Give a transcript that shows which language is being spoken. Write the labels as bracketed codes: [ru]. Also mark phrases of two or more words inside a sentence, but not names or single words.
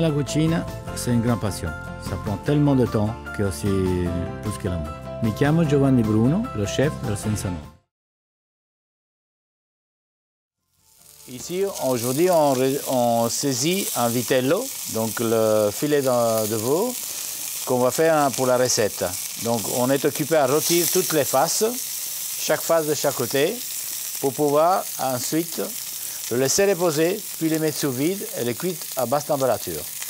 [it] cucina, [fr] c'est une grande passion. Ça prend tellement de temps que c'est plus que l'amour. [it] Mi chiamo Giovanni Bruno, [fr] le chef [it] del Senza Nome. [fr] Ici, aujourd'hui, on saisit un vitello, donc le filet de veau, qu'on va faire pour la recette. Donc, on est occupé à rôtir toutes les faces, chaque face de chaque côté, pour pouvoir ensuite le laisser reposer, puis les mettre sous vide et les cuire à basse température.